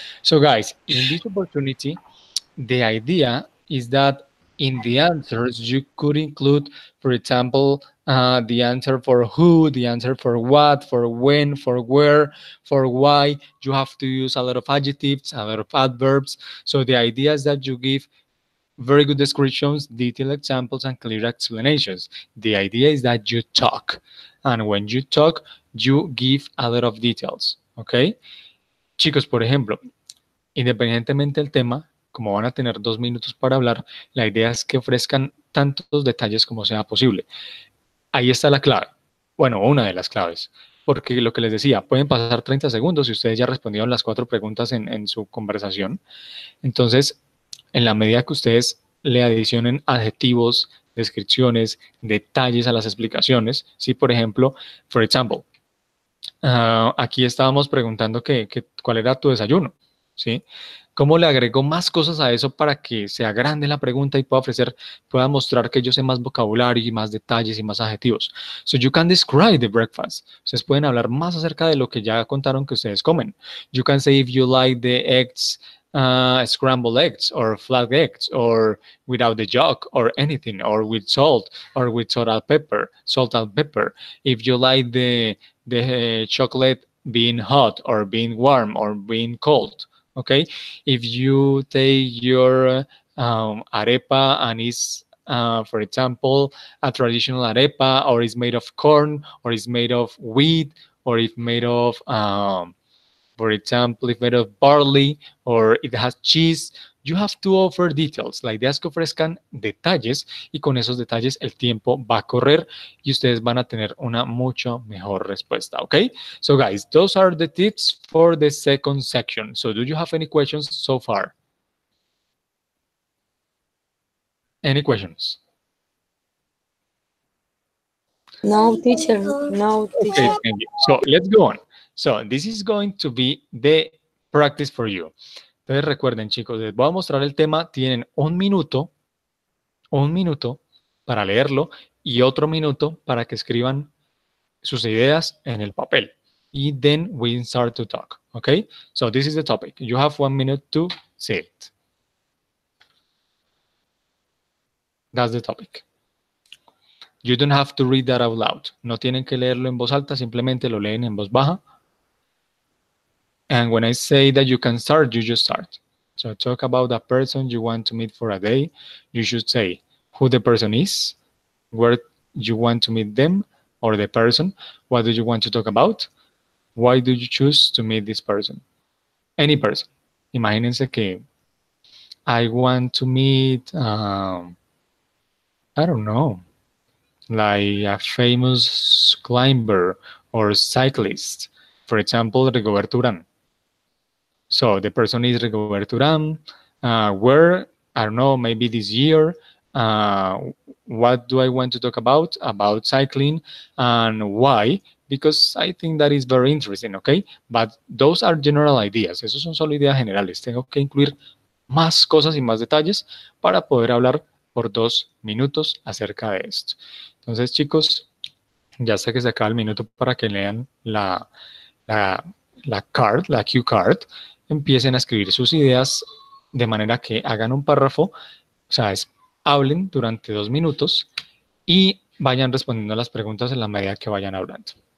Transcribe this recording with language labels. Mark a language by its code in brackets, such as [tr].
[en] So, guys, in this opportunity, the idea is that in the answers you could include, for example, the answer for who, the answer for what, for when, for where, for why. You have to use a lot of adjectives, a lot of adverbs. So the idea is that you give very good descriptions, detailed examples, and clear explanations. The idea is that you talk, and when you talk, you give a lot of details. [es] Okay, chicos, por ejemplo, independientemente del tema, como van a tener 2 minutos para hablar, la idea es que ofrezcan tantos detalles como sea posible. Ahí está la clave. Bueno, una de las claves. Porque lo que les decía, pueden pasar 30 segundos y ustedes ya respondieron las 4 preguntas en su conversación. Entonces, en la medida que ustedes le adicionen adjetivos, descripciones, detalles a las explicaciones, si por ejemplo, [en] for example, [es] aquí estábamos preguntando cuál era tu desayuno, ¿sí? ¿Cómo le agregó más cosas a eso para que sea grande la pregunta y pueda mostrar que yo sé más vocabulario y más detalles y más adjetivos? [en] So you can describe the breakfast. [es] Ustedes pueden hablar más acerca de lo que ya contaron que ustedes comen. [en] You can say if you like the eggs, scrambled eggs or flat eggs or without the yolk or anything, or with salt or with salt and pepper. If you like the chocolate being hot or being warm or being cold. Okay, if you take your arepa and it's for example a traditional arepa, or is made of corn, or is made of wheat, or if made of for example if made of barley, or it has cheese, You have to offer details. [es] La idea es que ofrezcan detalles y con esos detalles el tiempo va a correr y ustedes van a tener una mucho mejor respuesta, ¿ok? [en] So guys, those are the tips for the second section. So do you have any questions so far? Any questions? No, teacher. No, Okay, teacher. thank you. So let's go on. So this is going to be the practice for you. [es] Entonces recuerden, chicos, les voy a mostrar el tema. Tienen un minuto para leerlo y otro minuto para que escriban sus ideas en el papel. [en] Y then we start to talk. Okay? So this is the topic. You have 1 minute to say it. That's the topic. You don't have to read that out loud. No tienen que leerlo en voz alta, simplemente lo leen en voz baja. And when I say that you can start, you just start. So talk about a person you want to meet for a day. You should say who the person is, where you want to meet them or the person, what do you want to talk about, why do you choose to meet this person. Any person. [es] Imagínense que [en] I want to meet, I don't know, like a famous climber or cyclist. For example, Rigoberto Urán. So the person is Rigoberto Urán. Where, I don't know, maybe this year. What do I want to talk about? About cycling. And why? Because I think that is very interesting, okay? But those are general ideas. [es] Esos son solo ideas generales. Tengo que incluir más cosas y más detalles para poder hablar por 2 minutos acerca de esto. Entonces, chicos, ya sé que se acaba el minuto para que lean la cue card, empiecen a escribir sus ideas de manera que hagan un párrafo, o sea, hablen durante 2 minutos y vayan respondiendo a las preguntas en la medida que vayan hablando.